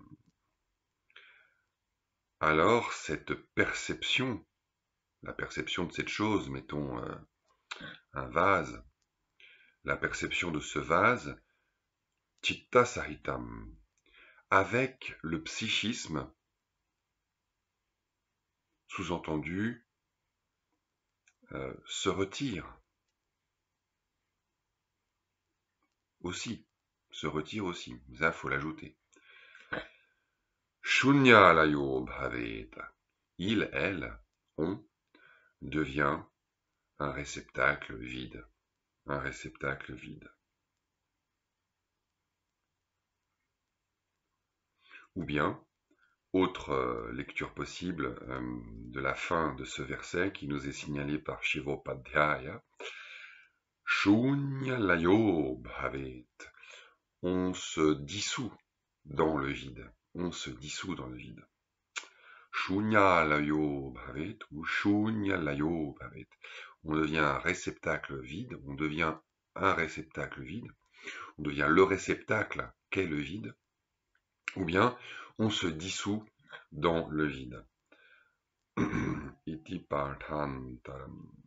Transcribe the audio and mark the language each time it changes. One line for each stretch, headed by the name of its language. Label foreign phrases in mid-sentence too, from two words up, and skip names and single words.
French: Alors cette perception, la perception de cette chose, mettons un vase, la perception de ce vase,
Sanskrit: चित्त सहितम्,
French: avec le psychisme, sous-entendu, se retire aussi, ça faut l'ajouter.
Sanskrit: शून्य लयो भवेत,
French: il, elle, on, devient un réceptacle vide, Ou bien, autre lecture possible de la fin de ce verset qui nous est signalé par Shivopadhyaya,
Sanskrit: शून्य लयो भवेत्,
French: on se dissout dans le vide,
Sanskrit: शून्य लयो भवेत् ou शून्य लयो भवेत्,
French: on devient un réceptacle vide, on devient le réceptacle qu'est le vide, ou bien on se dissout dans le vide.
Sanskrit: इति पाठान्तरम्.